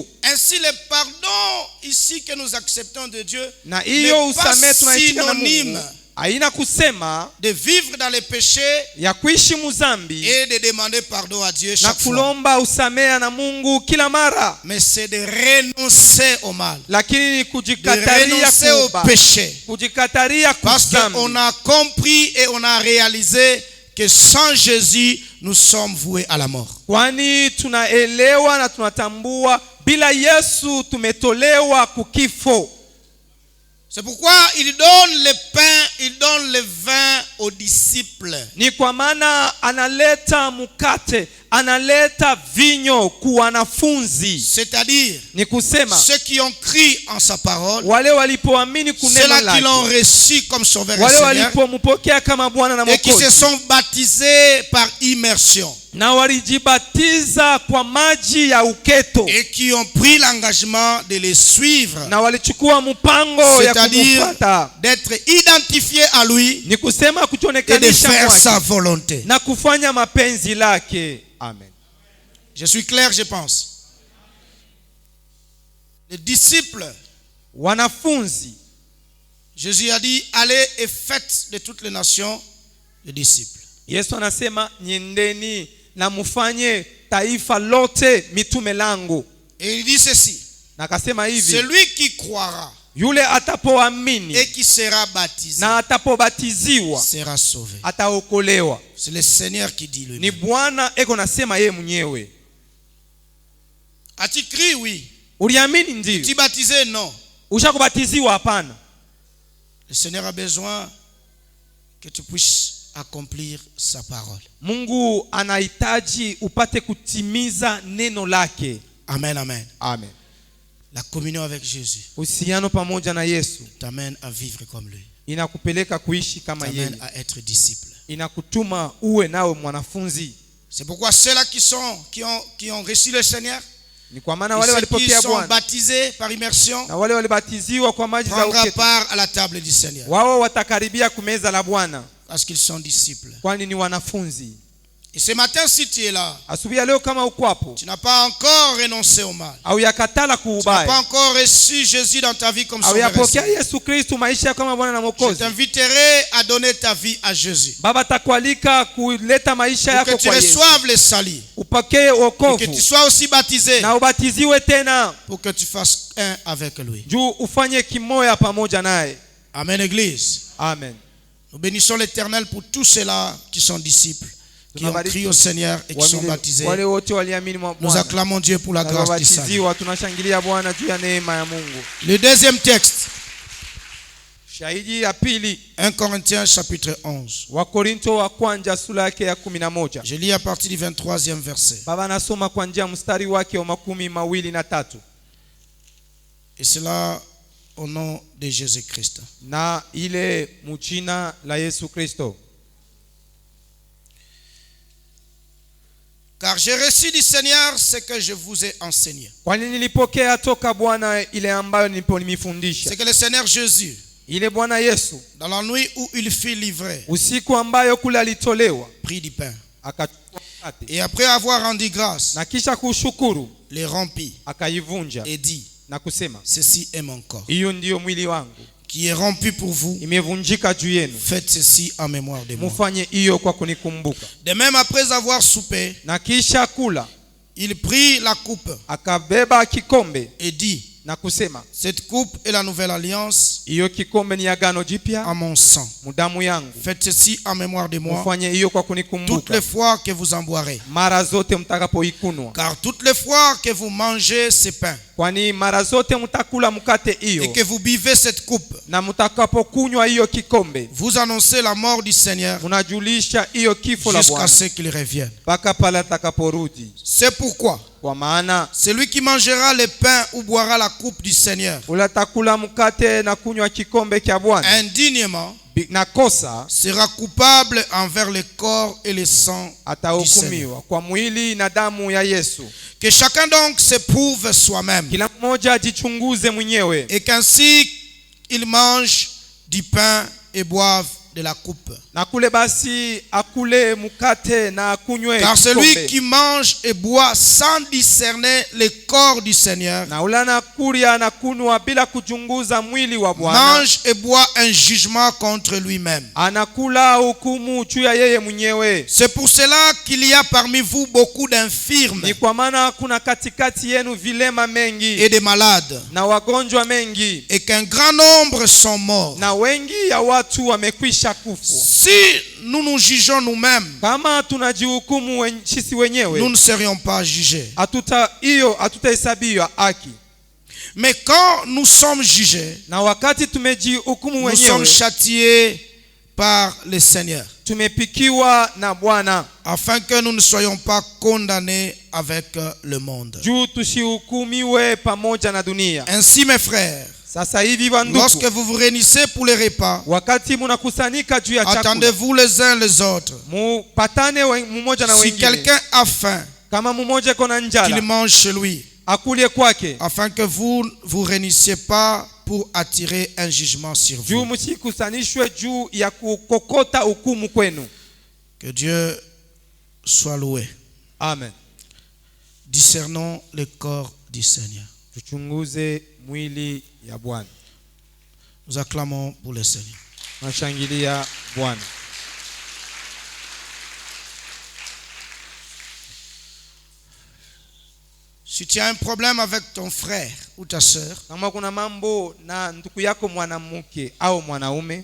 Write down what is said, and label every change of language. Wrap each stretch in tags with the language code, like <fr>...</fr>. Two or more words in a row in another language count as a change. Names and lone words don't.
<fr>Ainsi le pardon ici que nous acceptons de Dieu</fr> <sw>Na hiyo</sw> <fr>n'est pas</fr> <sw>usamehe tunaitika na</sw> <fr>synonyme</fr> <sw>Mungu haina kusema</sw> <fr>de vivre dans les péchés</fr> <sw>ya kuishi muzambi</sw> <fr>et de demander pardon à Dieu</fr> <sw>na</sw> <fr>chaque fois.</fr> <sw>kulomba usamehe na Mungu kila mara,</sw> <fr>Mais c'est de renoncer au mal,</fr> <sw>lakini ni</sw> <fr>de</fr> <sw>kujikataria</sw> <fr>renoncer au</fr> <sw>kuba,</sw> <fr>péché.</fr> <sw>kujikataria</sw> <fr>Parce qu'on</fr> <sw>kuzambi.</sw> <fr>a compris et on a réalisé que sans Jésus, nous sommes voués à la mort.</fr> <sw>Kwani tunaelewa na tunatambua bila Yesu tumetolewa kukifo.</sw> <fr>C'est pourquoi il donne le pain, il donne le vin aux disciples.</fr> <sw>Ni kwa maana analeta mkate, analeta vinyo kwa wanafunzi.</sw> <fr>C'est-à-dire</fr> <sw>Ni kusema</sw> <fr>ceux qui ont cru en sa parole,</fr> <sw>wale walipoamini kuneno</sw> <fr>ceux-là qui l'ont</fr> <sw>lake,</sw> <fr>reçu comme sauveur et</fr> <sw>wale</sw> <fr>Seigneur,</fr> <sw>walipompokea kama Bwana na</sw> <fr>et qui se</fr> <sw>Mwokozi,</sw> <fr>sont baptisés par immersion,</fr> <sw>na walijibatiza kwa maji ya uketo,</sw> <fr>et qui ont pris l'engagement de les suivre,</fr> <sw>na walichukua mpango ya</sw> <fr>c'est-à-dire</fr> <sw>kumfuata.</sw> <fr>d'être identifiés à lui</fr> <sw>Ni kusema</sw> <fr>et de</fr> <sw>kutonekanisha</sw> <fr>faire</fr> <sw>kwake</sw> <fr>sa volonté.</fr> <sw>na kufanya mapenzi lake.</sw> <fr>Amen. Je suis clair, je pense. Les disciples,</fr> <sw>Wanafunzi,</sw> <fr>Jésus a dit: allez et faites de toutes les nations des disciples.</fr> <sw>Yesu anasema nyendeni na mufanye taifa lote mitume langu.</sw> <fr>Et il dit ceci:</fr> <sw>Na akasema hivi,</sw> <fr>celui qui croira</fr> <sw>yule atapoamini</sw> <fr>et qui sera baptisé</fr> <sw>na atapobatiziwa</sw> <fr>sera sauvé.</fr> <sw>ataokolewa.</sw> <fr>C'est le Seigneur qui dit</fr> <sw>Ni</sw> <fr>lui.</fr> <sw>Bwana eko nasema yeye mwenyewe.</sw> <fr>As-tu cru? Oui.</fr> <sw>Uliamini? Ndio.</sw> <fr>Tu baptisé? Non.</fr> <sw>Ushakubatiziwa? Hapana.</sw> <fr>Le Seigneur a besoin que tu puisses accomplir sa parole.</fr> <sw>Mungu anahitaji upate kutimiza neno lake.</sw> <fr>Amen, amen.</fr> <sw>Amen.</sw> <fr>La communion avec Jésus</fr> <sw>Uhusiano pamoja na Yesu</sw> <fr>t'amène à vivre comme lui.</fr> <sw>inakupeleka kuishi kama yeye.</sw> <fr>T'amène à être disciple.</fr> <sw>Inakutuma uwe nawe mwanafunzi.</sw> <fr>C'est pourquoi ceux-là qui ont reçu le Seigneur,</fr> <sw>Ni kwa maana</sw> <fr>et</fr> <sw>wale</sw> <fr>ceux qui</fr> <sw>walipokea</sw> <fr>sont</fr> <sw>Bwana</sw> <fr>baptisés par immersion,</fr> <sw>na wale walibatiziwa kwa maji za</sw> <fr>prendra</fr> <sw>uketi,</sw> <fr>part à la table du Seigneur.</fr> <sw>wao watakaribia kumeza la Bwana,</sw> <fr>Parce qu'ils sont disciples.</fr> <sw>kwani ni wanafunzi.</sw> <fr>Et ce matin, si tu es là,</fr> <sw>Asubuhi ya leo kama uko hapo</sw> <fr>tu n'as pas encore renoncé au mal.</fr> <sw>au yakatala</sw> <fr>Tu n'as pas</fr> <sw>kuubaya</sw> <fr>encore reçu Jésus dans ta vie comme</fr> <sw>au</sw> <fr>sauveur.</fr> <sw>yapokea Yesu Kristo maisha kama Bwana na</sw> <fr>Je</fr> <sw>Mwokozi,</sw> <fr>t'inviterai à donner ta vie à Jésus.</fr> <sw>Baba takualika kuleta maisha</sw> <fr>Pour que</fr> <sw>yako</sw> <fr>tu</fr> <sw>kwa Yesu,</sw> <fr>reçoives le salut.</fr> <sw>upokee</sw> <fr>Et que tu</fr> <sw>wokovu</sw> <fr>sois aussi baptisé.</fr> <sw>na ubatiziwe tena,</sw> <fr>Pour que tu fasses un avec lui.</fr> <sw>juu ufanye kimoya pamoja naye.</sw> <fr>Amen, Église.</fr> <sw>Amen.</sw> <fr>Nous bénissons l'Éternel pour tous ceux-là qui sont disciples, qui ont crié au Seigneur et qui sont baptisés.</fr> <sw>Wale wote waliamini mwa</sw> <fr>Nous</fr> <sw>Bwana</sw> <fr>acclamons Dieu pour la</fr> <sw>na</sw> <fr>grâce du salut.</fr> <sw>wabatiziwa, tunashangilia Bwana juu ya neema ya Mungu.</sw> <fr>Le deuxième texte,</fr> <sw>Shahidi ya pili,</sw> <fr>1 Corinthiens chapitre 11.</fr> <sw>Wakorinto wa kwanza sura yake ya 11.</sw> <fr>Je lis à partir du 23e verset.</fr> <sw>Baba anasoma kwa njia mstari wake wa 23.</sw> <fr>Et cela au nom de Jésus-Christ.</fr> <sw>Na ile mujina la Yesu Kristo.</sw> <fr>Car j'ai reçu du Seigneur ce que je vous ai enseigné.</fr> <sw>Kwani nilipokea toka Bwana ile ambayo niliponifundisha.</sw> <fr>C'est que le Seigneur Jésus,</fr> <sw>Ile Bwana Yesu,</sw> <fr>dans la nuit où il fut livré,</fr> <sw>usiku ambayo kule alitolewa,</sw> <fr>prit du pain.</fr> <sw>akachukua mkate</sw> <fr>Et après avoir rendu grâce,</fr> <sw>na kisha kushukuru</sw> <fr>les rompit</fr> <sw>akaivunja</sw> <fr>et dit,</fr> <sw>na kusema,</sw> <fr>ceci est mon corps,</fr> <sw>hiyo ndiyo mwili wangu</sw> <fr>qui est rompu pour vous.</fr> <sw>imevunjika juu yenu,</sw> <fr>Faites ceci en mémoire de moi.</fr> <sw>mufanye hiyo kwa kunikumbuka.</sw> <fr>De même, après avoir soupé,</fr> <sw>Na kisha kula</sw> <fr>il prit la coupe</fr> <sw>akabeba kikombe</sw> <fr>et dit,</fr> <sw>na kusema,</sw> <fr>cette coupe est la nouvelle alliance</fr> <sw>hiyo kikombe ni agano jipya</sw> <fr>en mon sang.</fr> <sw>mudamu yangu,</sw> <fr>Faites ceci en mémoire de moi</fr> <sw>mufanye hiyo kwa</sw> <fr>toutes les</fr> <sw>kunikumbuka</sw> <fr>fois que vous en boirez.</fr> <sw>mara zote mtakapoikunwa.</sw> <fr>Car toutes les fois que vous mangez ce pain</fr> <sw>Kwani mara zote mtakula mkate</sw> <fr>et</fr> <sw>hiyo</sw> <fr>que vous buvez cette coupe,</fr> <sw>na mtakapokunywa hiyo kikombe,</sw> <fr>vous annoncez la mort du Seigneur</fr> <sw>munajulisha hiyo kifo la</sw> <fr>jusqu'à</fr> <sw>Bwana</sw> <fr>ce qu'il revienne.</fr> <sw>mpaka pale atakaporudi.</sw> <fr>C'est pourquoi</fr> <sw>Kwa maana</sw> <fr>celui qui mangera le pain ou boira la coupe du Seigneur</fr> <sw>ule atakula mkate na kunywa kikombe cha Bwana</sw> <fr>indignement</fr> <sw>na kosa,</sw> <fr>sera coupable envers le corps et le sang du Seigneur.</fr> <sw>atahukumiwa kwa mwili na damu ya Yesu.</sw> <fr>Que chacun donc s'éprouve soi-même</fr> <sw>Kila mmoja ajichunguze mwenyewe,</sw> <fr>et qu'ainsi il mange du pain et boive de la coupe.</fr> <sw>na kule basi akule mkate na akunywe</sw> <fr>Car celui</fr> <sw>kikombe.</sw> <fr>qui mange et boit sans discerner le corps du Seigneur</fr> <sw>Na ule anakulia na kunwa bila kuchunguza mwili wa Bwana,</sw> <fr>mange et boit un jugement contre lui-même.</fr> <sw>anakula hukumu juu ya yeye mwenyewe.</sw> <fr>C'est pour cela qu'il y a parmi vous beaucoup d'infirmes</fr> <sw>Ni kwa maana kuna katikati yenu vilema mengi</sw> <fr>et de malades,</fr> <sw>na wagonjwa mengi,</sw> <fr>et qu'un grand nombre sont morts.</fr> <sw>na wengi ya watu wamekwisha kufa.</sw> <fr>Si nous nous jugeons nous-mêmes,</fr> <sw>Kama tunajihukumu sisi wenyewe,</sw> <fr>nous ne serions pas jugés.</fr> <sw>hatutahesabiwa haki.</sw> <fr>Mais quand nous sommes jugés,</fr> <sw>Na wakati tumejihukumu</sw> <fr>nous sommes</fr> <sw>wenyewe,</sw> <fr>châtiés par le Seigneur,</fr> <sw>tumepikiwa na Bwana</sw> <fr>afin que nous ne soyons pas condamnés avec le monde.</fr> <sw>juu tusihukumiwe pamoja na dunia.</sw> <fr>Ainsi, mes frères,</fr> <sw>Sasa hivi bandugu,</sw> <fr>lorsque vous vous réunissez pour les repas,</fr> <sw>wakati munakusanyika juu ya chakula,</sw> <fr>attendez-vous les uns les autres.</fr> <sw>mupatane mmoja na</sw> <fr>Si</fr> <sw>wengine.</sw> <fr>quelqu'un a faim,</fr> <sw>Kama mmoja kona</sw> <fr>qu'il</fr> <sw>njala,</sw> <fr>mange chez lui,</fr> <sw>akulie kwake,</sw> <fr>afin que vous ne vous réunissiez pas pour attirer un jugement sur</fr> <sw>juu</sw> <fr>vous.</fr> <sw>msikusanishwe juu ya kukokota hukumu kwenu.</sw> <fr>Que Dieu soit loué.</fr> <sw>Amen.</sw> <fr>Discernons le corps du Seigneur.</fr> <sw>Tuchunguze mwili ya Bwana.</sw> <fr>Nous acclamons pour le Seigneur.</fr> <sw>Nashangilia Bwana.</sw> <fr>Si tu as un problème avec ton frère ou ta sœur,</fr> <sw>Kama kuna mambo na ndugu yako mwanamke au mwanaume,</sw>